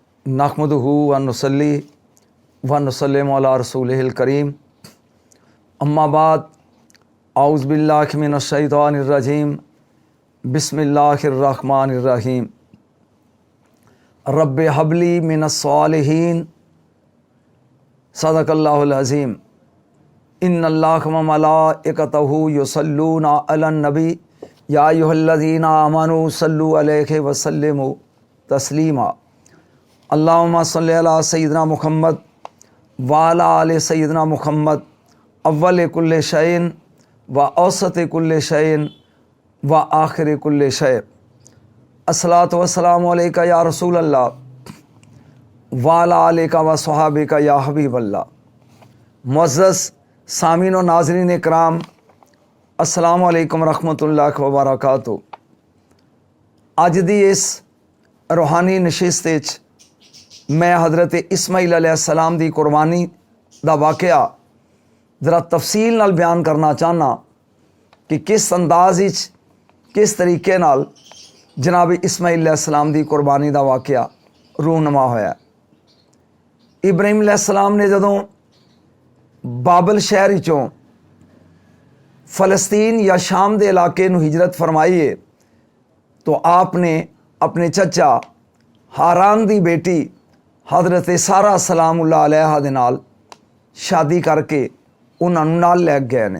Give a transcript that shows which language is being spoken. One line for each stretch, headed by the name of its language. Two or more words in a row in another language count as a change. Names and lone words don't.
Arabic: نحمده ونصلي ونسلم على رسوله الكريم أما بعد أعوذ بالله من الشيطان الرجيم بسم الله الرحمن الرحيم رب هب لي من الصالحين صدق الله العظيم إن الله وملائكته يصلون على النبي يا أيها الذين آمنوا صلوا عليه وسلموا تسليما اللهم صل على سيدنا محمد وعلى آل سيدنا محمد أول كل شيء وأوسط كل شيء وآخر كل شيء. الصلاة والسلام عليك يا رسول الله وعلى آلك وصحابك يا حبيب الله.
Urdu: معزز سامعین و ناظرین اکرام,
Arabic: السلام عليكم ورحمة الله وبركاته.
Punjabi: اج دی اس روحانی نشست وچ میں حضرت اسماعیل علیہ السلام دی قربانی دا واقعہ ذرا تفصیل نال بیان کرنا چاہنا کہ کس انداز وچ کس طریقے نال جناب اسماعیل علیہ السلام دی قربانی دا واقعہ رونما ہویا. ابراہیم علیہ السلام نے جدوں بابل شہر چوں فلسطین یا شام کے علاقے نوں ہجرت فرمائی ہے تو آپنے اپنے چچا ہاران دی بیٹی حضرت سارہ
Arabic: سلام الله عليها
Punjabi: دے نال شادی کرکے اونہاں نے نال لے گئے نے.